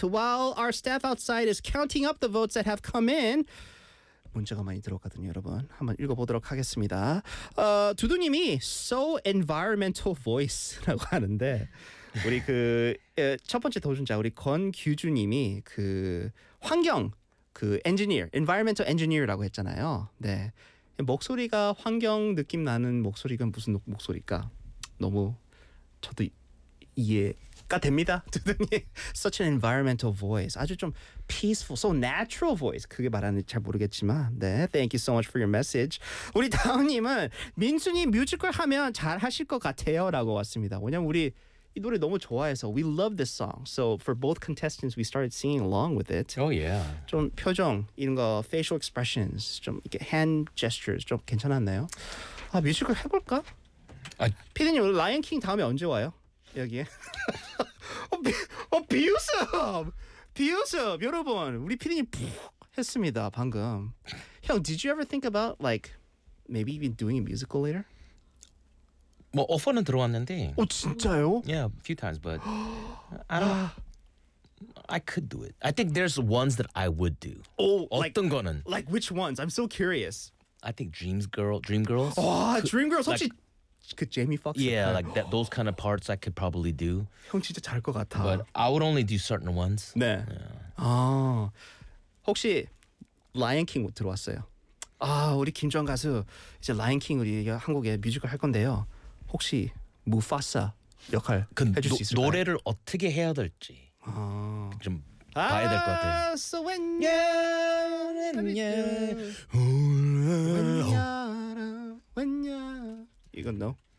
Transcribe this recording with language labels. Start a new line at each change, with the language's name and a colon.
English: While our staff outside is counting up the votes that have come in.
Korean: 문제가 많이 들어왔거든요, 여러분. 한번 읽어보도록 하겠습니다. 두두님이
English: so environmental voice
Korean: 라고 하는데 우리 그 첫 번째 도전자 우리 권규주님이 그 환경 그
English: engineer, environmental engineer
Korean: 라고 했잖아요. 네, 목소리가 환경 느낌 나는 목소리가 무슨 목소리일까? 너무 저도 이해가 됩니다.
English: 두두님 such an environmental voice,
Korean: 아주 좀
English: peaceful, so natural voice.
Korean: 그게 말하는지 잘 모르겠지만, 네,
English: thank you so much for your message.
Korean: 우리 다은님은 민수님 뮤지컬 하면 잘 하실 것 같아요라고 왔습니다. 왜냐면 우리 이 노래 너무 좋아해서
English: we love this song. So for both contestants, we started singing along with it. Oh yeah.
Korean: 좀 표정 이런 거
English: facial expressions
Korean: 좀 이렇게
English: hand gestures
Korean: 좀 괜찮았나요? 아 뮤지컬 해볼까? 아 피디님 라이언 킹 다음에 언제 와요? 여기에. 비웃음. 비웃음 여러분 우리 피디님 푹 했습니다 방금.
English: 형 did you ever think about like maybe even doing a musical later?
Korean: 뭐 오퍼는 들어왔는데. 어 진짜요?
English: Yeah, a few times, but I don't. I could do it. I think there's ones that I would do. Oh,
Korean: 어떤
English: like,
Korean: 거는?
English: Like which ones? I'm so curious. I think Dreams Girl, Dream Girls.
Korean: 와, Dream Girls 혹시 그 Jamie Foxx?
English: Yeah, like that. Those kind of parts I could probably do.
Korean: 형 진짜 잘할 것 같아.
English: But I would only do certain ones.
Korean: 네. 아, 혹시 Lion King 들어왔어요? 아, 우리 김주환 가수 이제 Lion King 우리 한국에 뮤지컬 할 건데요. 혹시 무파사 역할 그 해줄 수 있을까요? 노래를 어떻게 해야 될지 좀 봐야 될 것 같아요.
English: So when you're in you're when you're
Korean: 이건 너?